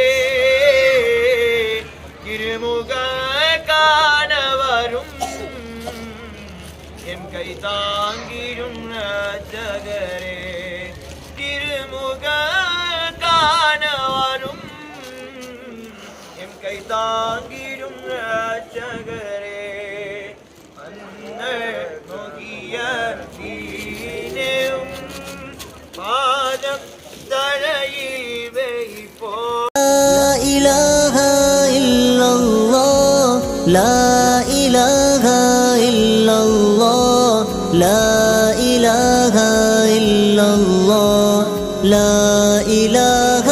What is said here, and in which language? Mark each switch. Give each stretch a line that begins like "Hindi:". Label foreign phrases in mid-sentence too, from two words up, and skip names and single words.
Tamil: திருமுக காண வரும் எம் கை தாங்கிடும் ரட்சகரே திருமுக காண வரும் எம் கை தாங்கிடும் ரட்சகரே அன்னர் முஹியதீனேயும் பாதம் தரையில் வைப்போ.
Arabic: لا إله إلا الله لا إله إلا الله لا إله